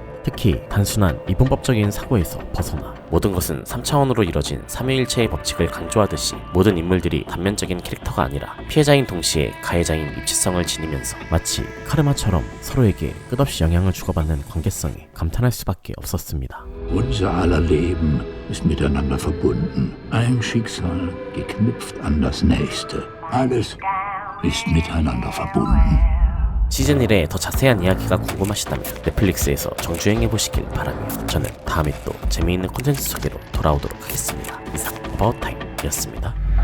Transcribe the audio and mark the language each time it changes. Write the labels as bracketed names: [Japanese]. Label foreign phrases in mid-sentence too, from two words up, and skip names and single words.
[Korean] 특히 단순한 이분법적인 사고에서 벗어나 모든 것은 3차원으로 이뤄진 삼위일체의 법칙을 강조하듯이 모든 인물들이 단면적인 캐릭터가 아니라 피해자인 동시에 가해자인 입체성을 지니면서 마치 카르마처럼 서로에게 끝없이 영향을 주고받는 관계성에 감탄할 수밖에 없었습니다. [German] Unser aller Leben ist miteinander verbunden. Ein Schicksal geknüpft an das nächste. Alles ist miteinander verbunden. [Korean] 시즌 1의 더 자세한 이야기가 궁금하시다면 넷플릭스에서 정주행해보시길 바라며 저는 다음에 또 재미있는 콘텐츠 소개로 돌아오도록 하겠습니다. 이상 어바웃타임이었습니다.